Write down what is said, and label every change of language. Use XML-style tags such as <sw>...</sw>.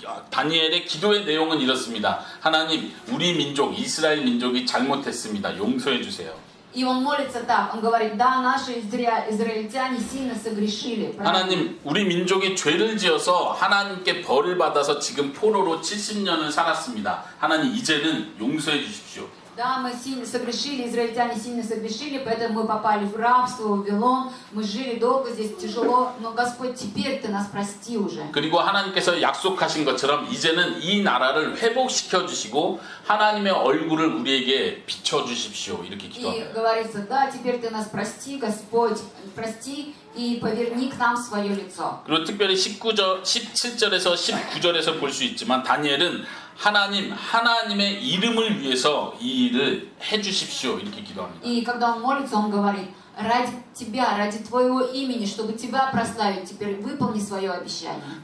<ko>다니엘의 기도의 내용은 이렇습니다. 하나님, 우리 민족 이스라엘 민족이 잘못했습니다. 용서해 주세요.</ko> <ru>И он молится так, он говорит, да, наши израильтяне сильно согрешили.</ru> <ko>하나님, 우리 민족이 죄를 지어서 하나님께 벌을 받아서 지금 포로로 70년을 살았습니다. 하나님, 이제는 용서해 주십시오.</ko> <ru>Да, мы сильно согрешили, израильтяне сильно согрешили, поэтому мы попали в рабство, в Вавилон, мы жили долго здесь, тяжело, но Господь, теперь Ты нас прости уже.</ru> <ko>그리고 하나님께서 약속하신 것처럼 이제는 이 나라를 회복시켜 주시고 하나님의 얼굴을 우리에게 비춰 주십시오. 이렇게</ko> <ru>И</ru> <ko>기도합니다.</ko> <ru>говорится, да, теперь Ты нас прости, Господь, прости и поверни к нам свое лицо.</ru> <ko>그리고 특별히 17절에서 19절에서 볼 수 있지만 다니엘은 하나님의 이름을 위해서 이 일을 해주십시오. 이렇게 기도합니다.</ko> <ru>И когда он молится, он говорит, ради Тебя, ради Твоего имени, чтобы Тебя прославить, теперь выполни свое обещание.</ru>